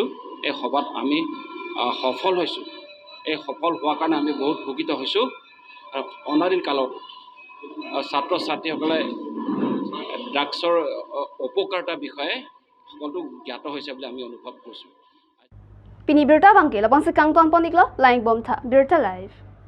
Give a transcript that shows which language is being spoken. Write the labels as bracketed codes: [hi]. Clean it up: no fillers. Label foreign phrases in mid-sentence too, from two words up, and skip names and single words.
[as] এই সভাত আমি সফল হৈছোঁ। এই সফল হোৱাৰ কাৰণে আমি বহুত উপকৃত হৈছোঁ। আৰু অনাদিন কালত ছাত্ৰ ছাত্ৰীসকলে ড্ৰাগছৰ অপকাৰিতাৰ বিষয়ে সকলো জ্ঞাত হৈছে বুলি আমি অনুভৱ কৰিছোঁ। [mjw] Pini Birta bangke labang se kangthum poniklo laing bomtha Birta live.